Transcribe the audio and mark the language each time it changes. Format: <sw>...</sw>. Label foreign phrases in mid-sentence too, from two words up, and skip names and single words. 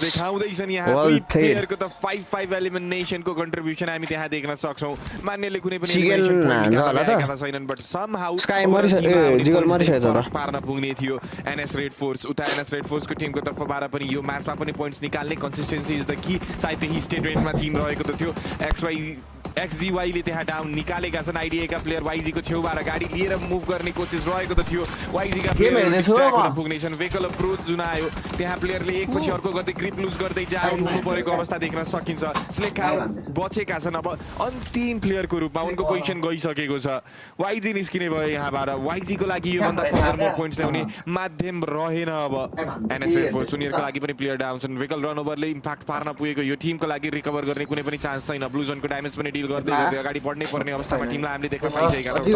<ne>देखाउँदैछ नि यहाँ दुई प्लेयरको त 5-5</ne> <en>eliminationको contribution</en> <ne>हामी त्यहाँ देख्न सक्छौं मान्नेले कुनै पनि</ne> <en>elimination point</en> <ne>छैनन्</ne> <en>but somehow</en> <ne>स्काई जिगल मरिसकेछ त पार्न पुग्ने थियो एनएस रेड फोर्स उता एनएस रेड फोर्सको टिमको तर्फबाट पनि यो म्याचमा पनि पोइन्ट्स निकाल्ने</ne> <en>consistency is the key</en> <ne>सायद त्यही स्टेटमेन्टमा टिम रहेको त थियो XGY ले त्यहाँ डाउन निकालेका छन् आइडिया का प्लेयर YG को छेउबाट गाडी लिएर मुभ गर्ने कोसिस रहेको त थियो YG का प्लेयर पुग्ने छन्</ne> <en>vehicle approach</en> <ne>जुन आयो त्यहाँ प्लेयरले एकपछि अर्को गर्दै</ne> <en>grip loose</en> <ne>गर्दै डाउन हुनु परेको अवस्था देख्न सकिन्छ स्लेखा बचेका छन् अब अन्तिम प्लेयरको रूपमा उनको पोजिसन गइसकेको छ YG निस्किने भयो यहाँबाट YG को लागि यो भन्दा</ne> <en>further more points</en> <ne>ल्याउने माध्यम रहेन अब NSL फोर्स उनीहरुको लागि पनि प्लेयर डाउन छन्</ne> <en>vehicle runoverले impact</en> <ne>पार्न पुगेको यो टिमको लागि रिकभर गर्ने कुनै पनि चान्स छैन</ne> <en>blue zoneको damage</en> <ne>पनि डिल गर्दै गर्दै अगाडि बढ्नै पर्ने अवस्थामा टिमलाई हामीले देख्न पाइसकेका</ne>